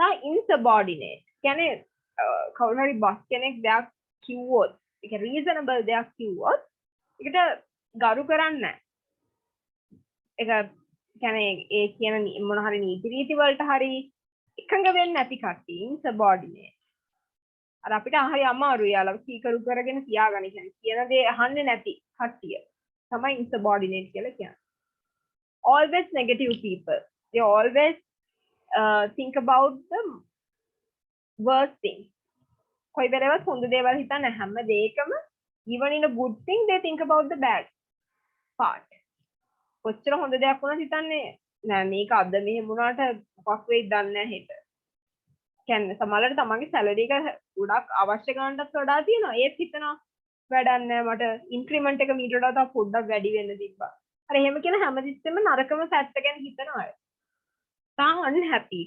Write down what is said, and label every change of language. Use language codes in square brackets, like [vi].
[si] insubordinate කියන්නේ කවුරු හරි boss කෙනෙක් දෙයක් කිව්වොත් ඒක reasonable දෙයක් කිව්වොත් ඒකට ගරු කරන්නේ නැහැ. ඒක කියන්නේ ඒ කියන මොන හරි නීති රීති වලට හරි එකඟ වෙන්නේ නැති කට්ටිය insubordinate. අර අපිට හරි අමාරුයි යාළුවා කීකරු කරගෙන තියාගන්න කියන්නේ කියන දේ අහන්නේ නැති කට්ටිය තමයි insubordinate කියලා කියන්නේ. [en] Always negative people. They always think about the worst thing. [si] කොයි වෙලාවත් හොඳ දේවල් හිතන්නේ හැම දෙයකම [en] even in a good thing they think about the bad part. [si] කොච්චර හොඳ දෙයක් වුණත් හිතන්නේ නෑ මේක අද මෙහෙම වුණාට මොකක් වෙයිද දන්නේ නැහැ හෙට. කියන්නේ සමහරවිට තමන්ගේ සැලරි එක ගොඩක් අවශ්‍ය ගන්නටත් වඩා තියෙනවා. ඒත් හිතනවා වැඩක් නැහැ මට ඉන්ක්‍රිමන්ට් එක මීට වඩා තව පොඩ්ඩක් වැඩි වෙන්න තිබ්බා. අර එහෙම කියලා හැමතිස්සෙම නරකම සැට් ගැන හිතන අය. තා unhappy.